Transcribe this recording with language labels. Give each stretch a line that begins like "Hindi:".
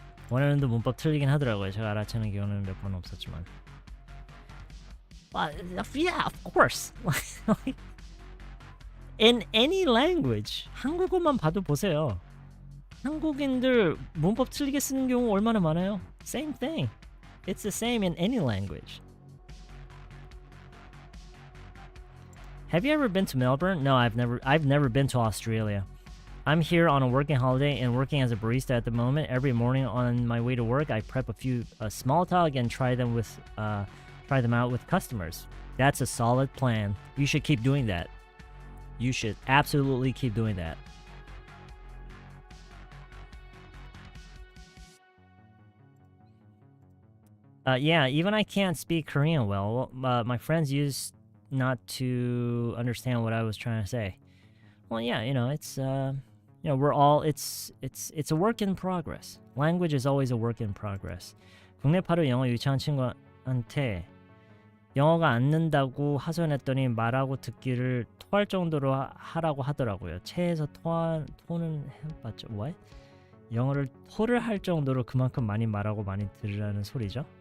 Korean: 원하는도 문법 틀리긴 하더라고요. 제가 알아채는 경우는 몇 번 없었지만.
English: Yeah, of course. In any language.
Korean: 한국어만 봐도 보세요. 한국인들 문법 틀리게 쓰는 경우 얼마나 많아요?
English: Same thing. It's the same in any language. Have you ever been to Melbourne? No, I've never been to Australia. I'm here on a working holiday and working as a barista at the moment. Every morning on my way to work, I prep a few small talk and try them out with customers. That's a solid plan. You should keep doing that. You should absolutely keep doing that. Yeah, even I can't speak Korean well. My friends used not to understand what I was trying to say. Well, yeah, it's we're all it's a work in progress. Language is always a work in progress.
Korean: 국내파로 영어 유치한 친구한테 영어가 안 는다고 하소연했더니 말하고 듣기를 토할 정도로 하라고 하더라고요. 체에서 토는 해봤죠. What? 영어를 토를 할 정도로 그만큼 많이 말하고 많이 들으라는 소리죠.